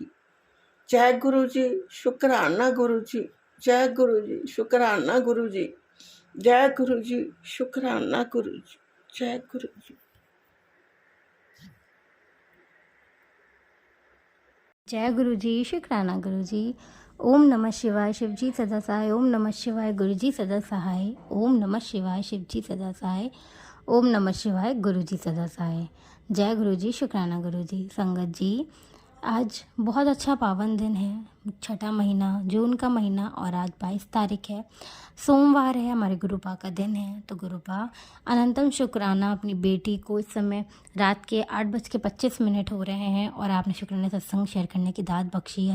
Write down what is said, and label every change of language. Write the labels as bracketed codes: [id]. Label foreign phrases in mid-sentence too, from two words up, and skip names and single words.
[pa] ਜੈ ਗੁਰੂ ਜੀ, ਸ਼ੁਕਰਾਨਾ ਗੁਰੂ ਜੀ, ਜੈ ਗੁਰੂ ਜੀ, ਸ਼ੁਕਰਾਨਾ ਗੁਰੂ ਜੀ, ਜੈ ਗੁਰੂ ਜੀ, ਸ਼ੁਕਰਾਨਾ ਗੁਰੂ ਜੀ, ਜੈ ਗੁਰੂ ਜੀ। [hi] जय गुरु जी, शुक्राना गुरु जी। [sa] ओम नमः शिवाय, [hi] शिव जी सदा सहाय। [sa] ओम नमः शिवाय, [hi] गुरु जी सदा सहाय। [sa] ओम नमः शिवाय, [hi] शिव जी सदा सहाय। [sa] ओम नमः शिवाय, [hi] गुरु जी सदा सहाय। जय गुरु जी, शुक्राना गुरु जी। संगत जी, आज बहुत अच्छा पावन दिन है, छठा महीना, जून का महीना, और आज 22 तारीख है, सोमवार है, हमारे गुरुपा का दिन है। तो गुरुपा अनंतम शुक्राना अपनी बेटी को इस समय रात के 8:25 हो रहे हैं और आपने शुक्राना सत्संग शेयर करने की दात बख्शी है।